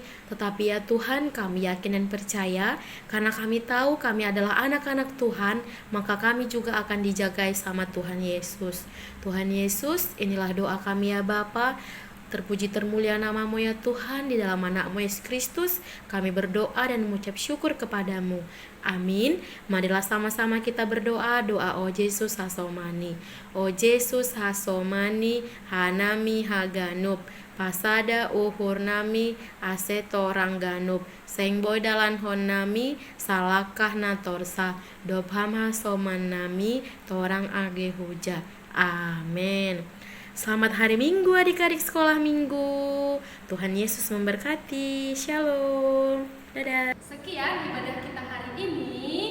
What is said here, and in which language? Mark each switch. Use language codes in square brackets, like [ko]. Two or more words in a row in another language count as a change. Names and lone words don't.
[id] Tetapi ya Tuhan, kami yakin dan percaya karena kami tahu kami adalah anak-anak Tuhan, maka kami juga akan dijagai sama Tuhan Yesus. Tuhan Yesus, inilah doa kami ya Bapa. Terpuji termulia nama-Mu ya Tuhan, di dalam anak-Mu Yesus Kristus kami berdoa dan mengucap syukur kepadamu. Amin. Marilah sama-sama kita berdoa. [bts] Doa O Yesus hasomani, O Yesus hasomani hanami haganub pasada uhurnami aseto rangganub sengboy dalan honnami salakah natorsa dobham hasomanami torang age huja. [id] Amin. Selamat hari Minggu adik-adik sekolah minggu. Tuhan Yesus memberkati. Shalom. Dadah. Sekian ibadah kita hari ini.